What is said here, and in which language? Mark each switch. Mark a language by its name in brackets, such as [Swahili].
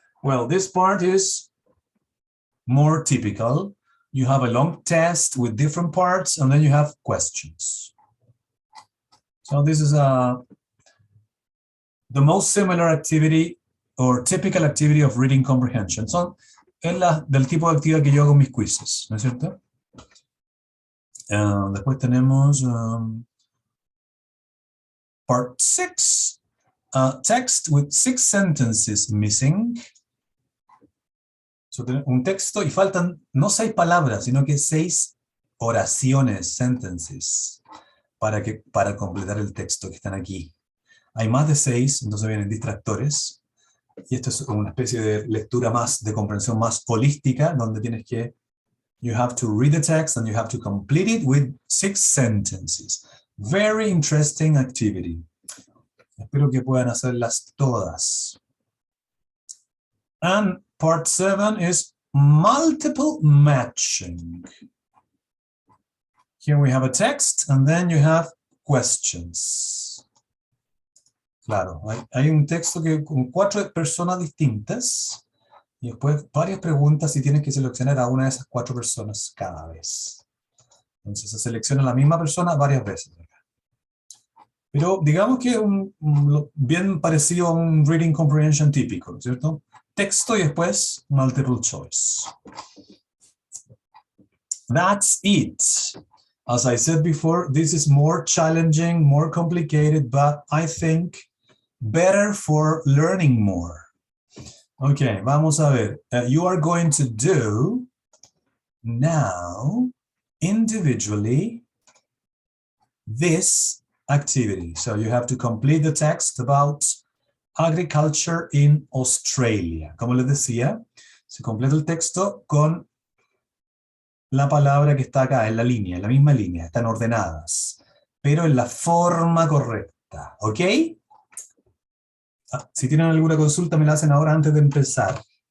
[English] Well, this part is more typical. You have a long test with different parts, and then you have questions. So this is the most similar activity or typical activity of reading comprehension. [Spanish] So, es del tipo de actividad que yo hago en mis quizzes, ¿no es cierto? Después tenemos [English] part 6, text with 6 sentences missing. [Spanish] So, un texto y faltan no 6 palabras, sino que 6 oraciones, sentences, para completar el texto que están aquí. Hay más de 6, entonces vienen distractores. Y esto es una especie de lectura más, de comprensión más holística, donde tienes que, [English] you have to read the text and you have to complete it with 6 sentences. Very interesting activity. [Spanish] Espero que puedan hacerlas todas. [English] And part 7 is multiple matching. Here we have a text and then you have questions. [Spanish] Claro, hay un texto que con 4 personas distintas y después varias preguntas y tienes que seleccionar a una de esas 4 personas cada vez. Entonces se selecciona la misma persona varias veces. Pero digamos que bien parecido a un reading comprehension típico, ¿cierto? Texto y después multiple choice. [English] That's it. As I said before, this is more challenging, more complicated, but I think better for learning more. Okay, [Spanish] vamos a ver. [English] You are going to do now individually this activity. So you have to complete the text about agriculture in Australia. [Spanish] Como les decía, se completa el texto con la palabra que está acá, en la línea, en la misma línea, están ordenadas, pero en la forma correcta, ¿ok? Si tienen alguna consulta, me la hacen ahora antes de empezar.